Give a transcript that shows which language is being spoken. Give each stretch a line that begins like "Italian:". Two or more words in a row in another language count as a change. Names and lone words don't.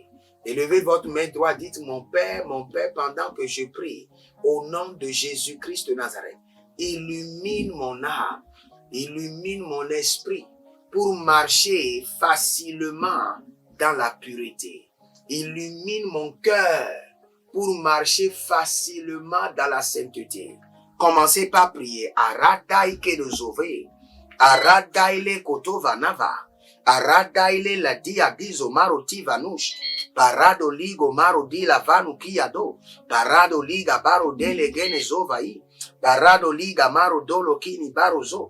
French: Élevez votre main droite, dites mon Père, pendant que je prie, au nom de Jésus-Christ de Nazareth, illumine mon âme, illumine mon esprit pour marcher facilement dans la pureté. Illumine mon cœur pour marcher facilement dans la sainteté. Commencez par prier. Aradai kedozove, Aradaile kotovanava, Aradaile la diabizo maroti vanush, Parado ligo marodi la vanu kiado, Parado liga baro dele genezovai, Parado liga maro dolo kini barozo,